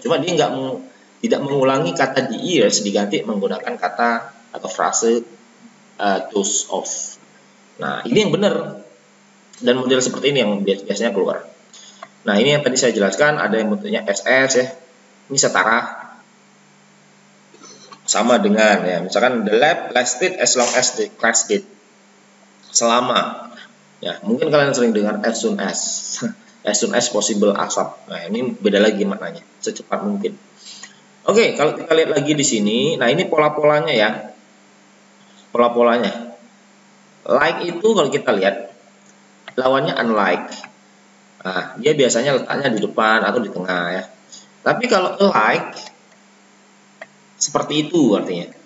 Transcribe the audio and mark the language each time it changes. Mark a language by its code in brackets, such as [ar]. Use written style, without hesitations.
[id] Cuma dia tidak mengulangi kata the ears, diganti menggunakan kata atau frase those of. Nah, ini yang benar. Dan model seperti ini yang biasanya keluar. Nah, ini yang tadi saya jelaskan, ada yang bentuknya SS ya. Ini setara. Sama dengan ya, misalkan [en] the lab lasted as long as the class did. [id] Selama. Ya, mungkin kalian sering dengar as soon as. As soon as possible ASAP. Nah, ini beda lagi maknanya, secepat mungkin. Oke, kalau kita lihat lagi di sini, nah ini pola-polanya ya. Pola-polanya. Like itu kalau kita lihat lawannya unlike. Nah, dia biasanya letaknya di depan atau di tengah ya. Tapi kalau alike seperti itu artinya.